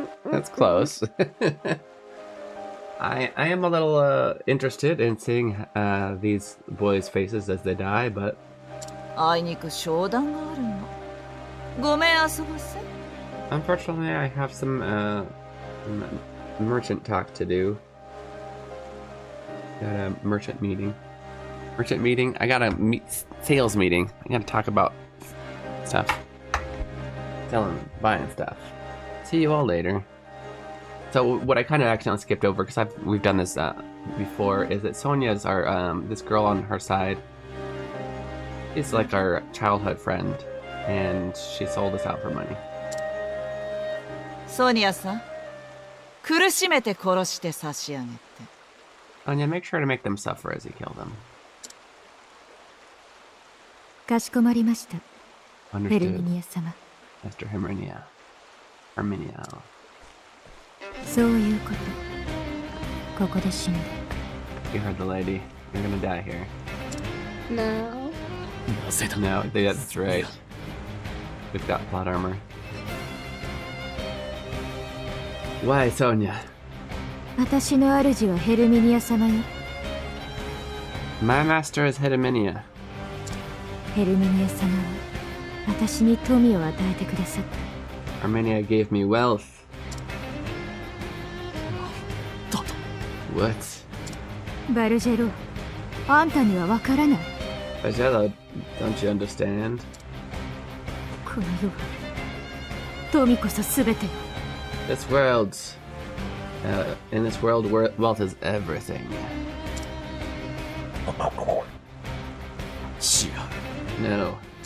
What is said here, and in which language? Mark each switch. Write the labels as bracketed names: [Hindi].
[English] That's close. I am a little interested in seeing these boys' faces as they die, but [Japanese] あいにく商談があるの。ごめん遊ばせ。 [English] unfortunately I have some merchant talk to do. Got a merchant meeting. I got a sales meeting. I gotta talk about stuff. Selling, buying stuff. See you all later. So what I kind of accidentally skipped over, because we've done this before, is that Sonia's our this girl on her side is like our childhood friend, and she sold us out for money. [Japanese] ソニアさん、苦しめて殺して差し上げて。 [English] Sonia, make sure to make them suffer as you kill them. [Japanese] かしこまりました。フェル [English] Understood, [Japanese] ミニア様。 [English] Mr. Herminia. [Japanese] そういうこと。ここで死んで。 [English] You heard the lady. You're gonna die here. No. No, that's right. We've got plot armor. Why, Sonia? [Japanese] 私の主はヘルミニア様よ。 [English] My master is Herminia. [Japanese] ヘルミニア様は私に富を与えてくださった。 [English] Herminia gave me wealth. What? [Japanese] バルジェロ、あんたにはわからない。 [English] Bajella, don't you understand? [Japanese] この世は富こそ全てよ。 [English] This world, in this world, wealth is everything. No.